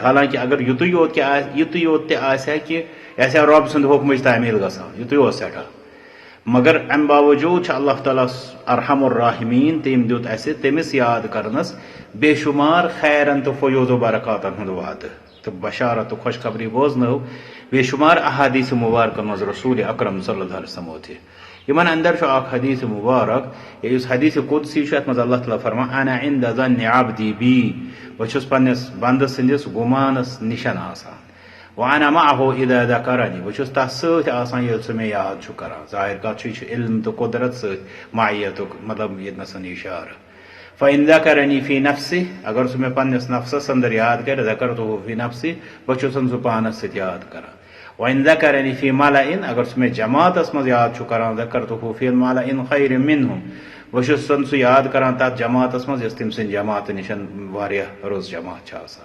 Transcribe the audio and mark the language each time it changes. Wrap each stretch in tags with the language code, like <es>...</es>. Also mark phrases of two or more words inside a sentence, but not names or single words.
<ks>حالانکہ اگر یُتُے یوت تہِ آسہِ کہ یہ آسہِ رب سند حکمٕچ تعمیل گژھان یُتُے اوس سٮ۪ٹھاہ مگر امہ باوجود چھ اللہ تعالیٰ</ks> <ar>ارحم الراحمین</ar> <ks>تٔمۍ دیُت اسہِ تٔمِس یاد کرنس بے شمار خیرن تو فیوض و برکاتن ہُنٛد وعدٕ تو بشارت و خوشخبری بوزنو بے شمار احادیث مبارکن مز رسول اکرم</ks> <ar>صلی اللہ علیہ وسلم</ar> <ks>تہِ. یمن اندر اخ حدیث مبارک اس حدیث قدسی ات مز اللہ تعالیٰ فرمان</ks> <ar>انا عند ظن عبدی بی</ar> <ks>بہس پنس بند سندس گمانس نشن آسان</ks> <ar>وانا معه اذا ذکرنی</ar> <ks>بہس تس ست آسان ییٚلہِ سُہ مےٚ یاد چھُ کران. ظاہر کتھ چھُ علم تو قدرت ست معیتُک مطلب ییٚتنسن اشارہ.</ks> <ar>فإن ذکرنی فی نفسی</ar> <ks>اگر سُہ مےٚ پننس نفسس اندر یاد کرِ</ks> <ar>ذکرتہ فی نفسی</ar> <ks>بہ چھُسن سُہ پانس سۭتۍ یاد کران.</ks> <ar>وإن ذکرنی فی ملأ</ar> <ks>اگر سُہ مےٚ جماعتس مز یاد چھُ کران</ks> <ar>ذکرتہ فی ملأ خیر منہم</ar> <ks>بہ چھُسن سُہ یاد کران تتھ جماعتس مز یۄس تٔمۍ سٕنٛدِ جماعت نشن واریاہ رٕژ جماعت چھِ آسان.</ks>